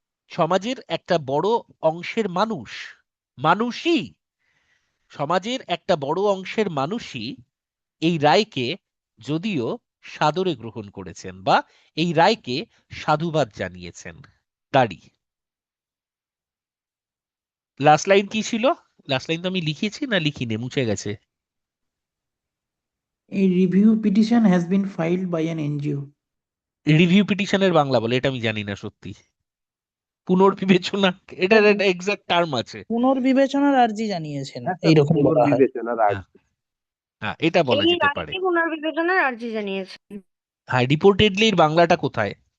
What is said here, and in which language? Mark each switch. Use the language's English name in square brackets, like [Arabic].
[Bangla] সমাজের একটা বড় অংশের মানুষ, মানুষই, সমাজের একটা বড় অংশের মানুষই এই রায়কে যদিও সাদরে গ্রহণ করেছেন বা এই রায়কে সাধুবাদ জানিয়েছেন। দাড়ি। লাস্ট লাইন কি ছিল? লাস্ট লাইন তো আমি লিখেছি না লিখিনি, মুছে গেছে। [English] A review petition has been filed by an NGO. [Bangla] Review পিটিশনের Bangla বলে এটা আমি জানি না সত্যি। পুনর্বিবেচনা, এটার একটা এক্সাক্ট টার্ম আছে। পুনর্বিবেচনার আর্জি জানিয়েছেন, একটা এইরকম বলা হয়। পুনর্বিবেচনার হ্যাঁ, আর্জি। হ্যাঁ, এটা বলা এই যেতে পারে। রায়কে পুনর্বিবেচনার আর্জি জানিয়েছে। হ্যাঁ, রিপোর্টেডলি এর বাংলাটা কোথায়?